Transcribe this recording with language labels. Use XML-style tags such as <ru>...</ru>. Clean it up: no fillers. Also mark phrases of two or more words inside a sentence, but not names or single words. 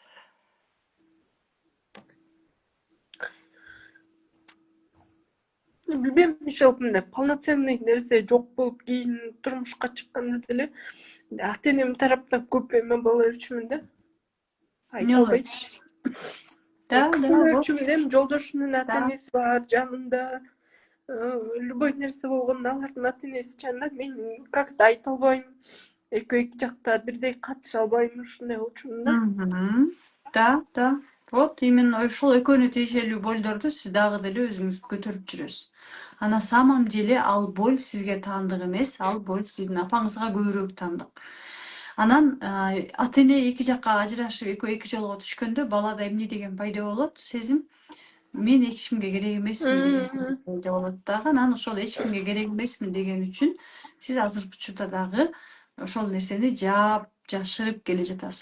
<ky>Билбейм, ошол мындай полноценный нерсе жок болуп, кийин турмушка чыкканда деле ата-энем тараптан көп эме боло берчүмүн да. Айта албайм. Да, Кыз да, боло вот. берчүмүн да, эми жолдошумдун Да. ата-энеси бар жанында. Любой нерсе болгондо алардын ата-энеси жанында, мен как-то айта албайм. Экөө эки жакта бирдей катыша албайм, ушундай болчумун да. Да.</ky> <ru>Вот именно</ru> <ky>ошол экөөнө тиешелүү болдорду сиз дагы деле өзүңүз көтөрүп жүрөсүз.</ky> <ru>А на самом деле</ru> <ky>ал боль сизге таандык эмес, ал боль сиздин апаңызга көбүрөөк таандык. Анан ата эне эки жакка ажырашып экөө эки жолго түшкөндө балада эмне деген пайда болот? Сезим мен эч кимге керек эмесмин деген сезим пайда болот дагы. Анан ошол эч кимге керек эмесмин деген үчүн сиз азыркы учурда дагы ошол нерсени жаап, жашырып келе жатасыз.</ky>